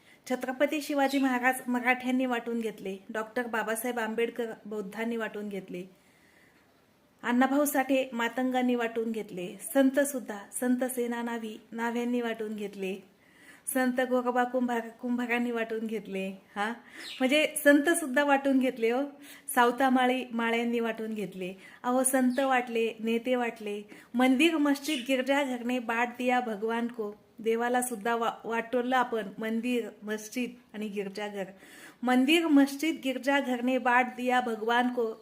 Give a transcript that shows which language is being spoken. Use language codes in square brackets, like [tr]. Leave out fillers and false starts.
[mr] छत्रपती शिवाजी महाराज मराठ्यांनी वाटून घेतले, डॉक्टर बाबासाहेब आंबेडकर बौद्धांनी वाटून घेतले, अण्णाभाऊ साठे मातंगांनी वाटून घेतले, संत सुद्धा संत सेना नाव्यांनी वाटून घेतले, संत गोरोबा कुंभारांनी वाटून घेतले. म्हणजे संत सुद्धा वाटून घेतले हो. सावता माळ्यांनी वाटून घेतले. अहो संत वाटले, नेते वाटले. [hi] मंदिर मस्जिद गिरजाघरने बाट दिया भगवान को. [mr] देवाला सुद्धा वाटवलं आपण. मंदिर मस्जिद आणि गिरजाघर. [hi] मंदिर मस्जिद गिरजाघर ने बाट दिया भगवान को.